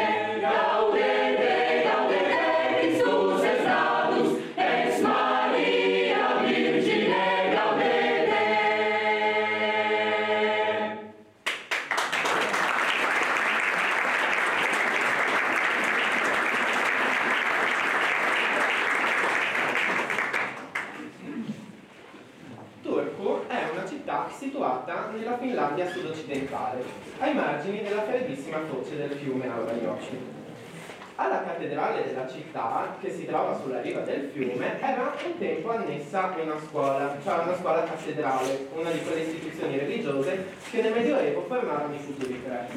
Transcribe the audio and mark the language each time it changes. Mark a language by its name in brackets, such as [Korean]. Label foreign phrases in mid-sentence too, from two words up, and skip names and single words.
[Latin] Gaudete, gaudete, Christus est natus, ex Maria Virgine gaudete. [Italian] Turku è una città situata nella Finlandia sud-occidentale, ai margini della freddissima foce del fiume Aurajoki. Alla cattedrale della città, che si trova sulla riva del fiume, era un tempo annessa una scuola, cioè una scuola cattedrale, una di quelle istituzioni religiose che nel Medioevo formarono i futuri preti.